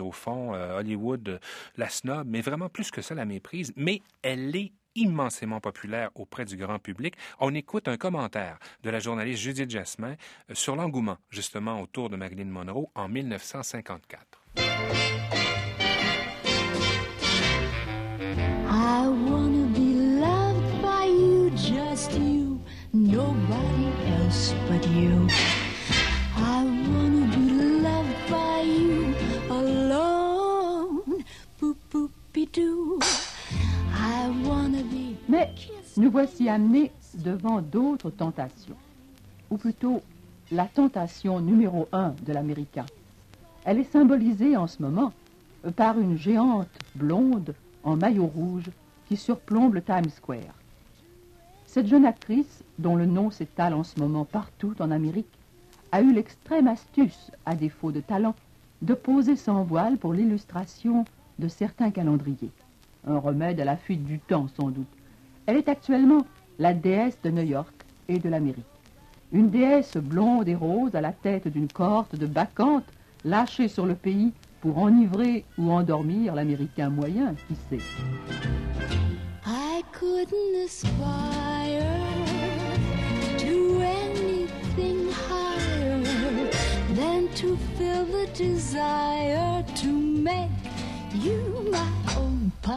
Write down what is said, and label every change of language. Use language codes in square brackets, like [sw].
[fr] Au fond, Hollywood la snob, mais vraiment plus que ça, la méprise. Mais elle est immensément populaire auprès du grand public. On écoute un commentaire de la journaliste Judith Jasmin sur l'engouement, justement, autour de Marilyn Monroe en 1954. [en] I wanna be loved by you, just you, nobody else but you. I wanna be loved by you alone, poop-poop-pee-doo. I wanna be. [fr] Mais nous voici amenés devant d'autres tentations. Ou plutôt, la tentation numéro un de l'Américain. Elle est symbolisée en ce moment par une géante blonde en maillot rouge qui surplombe le Times Square. Cette jeune actrice, dont le nom s'étale en ce moment partout en Amérique, a eu l'extrême astuce, à défaut de talent, de poser sans voile pour l'illustration de certains calendriers. Un remède à la fuite du temps, sans doute. Elle est actuellement la déesse de New York et de l'Amérique. Une déesse blonde et rose à la tête d'une cohorte de bacchantes lâchée sur le pays pour enivrer ou endormir l'Américain moyen, qui sait. [en] I couldn't aspire to anything higher than to feel the desire to make you my own.